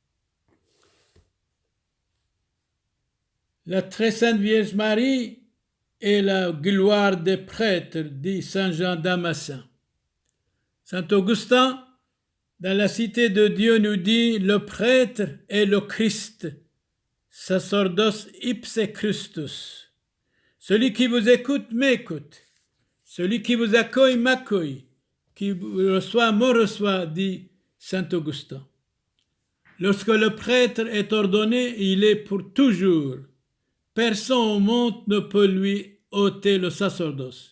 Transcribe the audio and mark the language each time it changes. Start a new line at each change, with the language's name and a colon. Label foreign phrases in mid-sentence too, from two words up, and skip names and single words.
French: La très sainte Vierge Marie est la gloire des prêtres, dit saint Jean Damascène. Saint Augustin, dans la Cité de Dieu, nous dit, le prêtre est le Christ,
Latin: sacerdos ipse Christus.
French: Celui qui vous écoute m'écoute. Celui qui vous accueille m'accueille. Qui vous reçoit me reçoit, dit saint Augustin. Lorsque le prêtre est ordonné, il est pour toujours. Personne au monde ne peut lui ôter le sacerdoce.